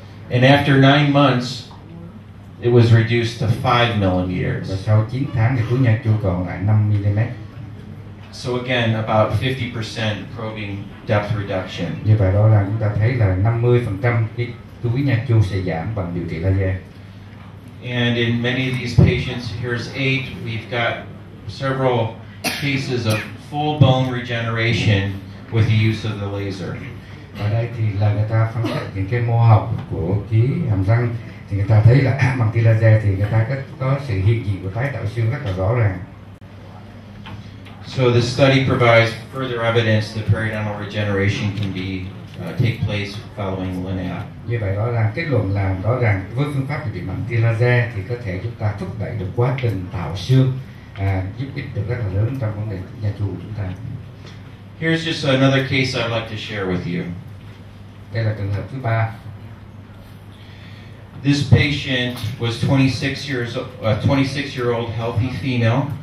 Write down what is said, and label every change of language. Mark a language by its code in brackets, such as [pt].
[en] And after 9 months, it was reduced to 5 millimeters. [vi] Và sau 9 tháng thì túi nha chu còn lại 5 mm. [en] So again, about 50% probing depth reduction. [vi] Như vậy đó là chúng ta thấy là 50% cái túi nha chu sẽ giảm bằng điều trị laser. [en] And in many of these patients, here's 8, we've got several cases of full bone regeneration with the use of the laser. [vi] Ở đây thì là người ta phân tích những cái mô học của cái hàm răng, thì người ta thấy là bằng tia laser thì người ta có sự hiện diện của tái tạo xương rất là rõ ràng. [en] So the study provides further evidence that periodontal regeneration can take place following LINAC. [vi] Như vậy rõ ràng kết luận là rõ ràng với phương pháp điều trị bằng tia laser thì có thể chúng ta thúc đẩy được quá trình tạo xương, giúp ích được rất là lớn trong vấn đề nha chu của chúng ta. [en] Here's just another case I'd like to share with you. [vi] Đây là trường hợp thứ 3. [en] This patient was 26-year-old healthy female.